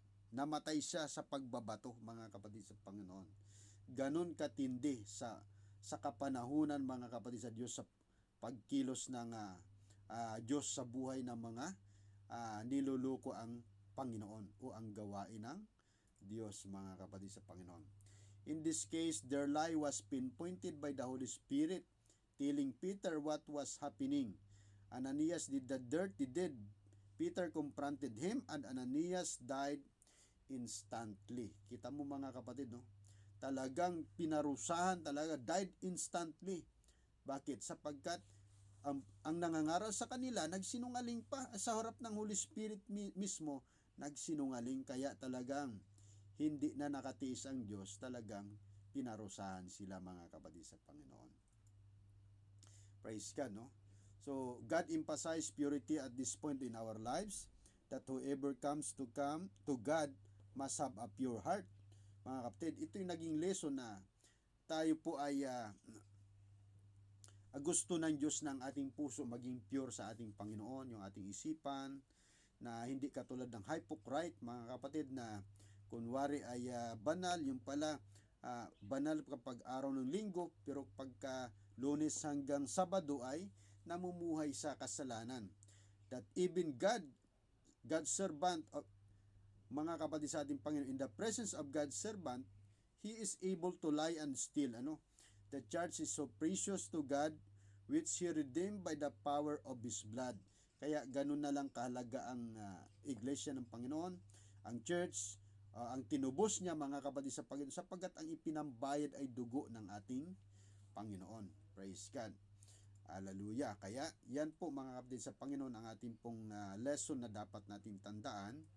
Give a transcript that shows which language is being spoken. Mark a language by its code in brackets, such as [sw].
[tl] Namatay siya sa pagbabato, mga kapatid sa Panginoon. Ganon katindi sa kapanahunan, mga kapatid sa Diyos, sa pagkilos ng Diyos sa buhay ng mga niluluko ang Panginoon o ang gawain ng Diyos, mga kapatid sa Panginoon. [en] In this case, their lie was pinpointed by the Holy Spirit, telling Peter what was happening. Ananias did the dirty deed. Peter confronted him and Ananias died instantly. [tl] Kita mo, mga kapatid, no? Talagang pinarusahan, died instantly. Bakit? Sapagkat ang nangangaral sa kanila, nagsinungaling pa sa harap ng Holy Spirit mismo, nagsinungaling, kaya talagang hindi na nakatiis ang Diyos, talagang pinarusahan sila, mga kapatid sa Panginoon. Praise God, no? [en] So, God emphasized purity at this point in our lives, that whoever comes to God must have a pure heart. [tl] Mga kapatid, ito yung naging lesson na tayo po ay gusto ng Diyos ng ating puso maging pure sa ating Panginoon, yung ating isipan, na hindi katulad ng hypocrite, mga kapatid, na kunwari ay banal, yung pala banal kapag araw ng linggo, pero pagka Lunes hanggang Sabado ay namumuhay sa kasalanan. [en] That even God's servant, mga kapatid sa ating Panginoon, in the presence of God's servant, he is able to lie and steal. The church is so precious to God, which He redeemed by the power of His blood. [tl] Kaya ganun na lang kahalaga ang iglesia ng Panginoon, ang church, ang tinubos niya, mga kapatid sa Panginoon, sapagkat ang ipinambayad ay dugo ng ating Panginoon. Praise God. Hallelujah. Kaya yan po, mga kapatid sa Panginoon, ang ating pong lesson na dapat natin tandaan.